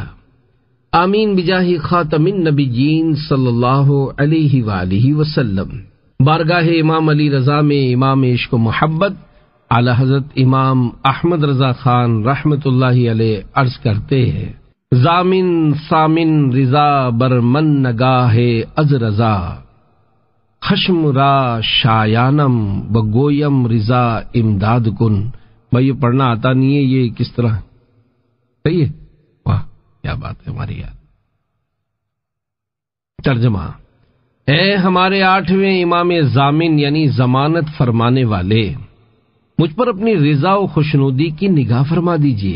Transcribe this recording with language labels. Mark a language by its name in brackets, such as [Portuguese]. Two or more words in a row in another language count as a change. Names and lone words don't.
[Arabic] آمین بجاہ خاتم النبیین صلی اللہ علیہ وآلہ وسلم۔ [Urdu] بارگاہ امام علی رضا میں امام عشق و محبت اعلی حضرت امام احمد رضا خان رحمت اللہ علیہ عرض کرتے ہیں: [Persian] زامن سامن رضا بر من نگاہ از رضا، خشم را شایانم و گویم رضا امداد کن۔ [Urdu] بھائی یہ پڑھنا آتا نہیں ہے، یہ کس طرح صحیح ہے؟ واہ کیا بات ہے ہماری یاد۔ ترجمہ: اے ہمارے 8ویں امام ضامن یعنی ضمانت فرمانے والے، مجھ پر اپنی رضا و خوشنودی کی نگاہ فرما دیجئے۔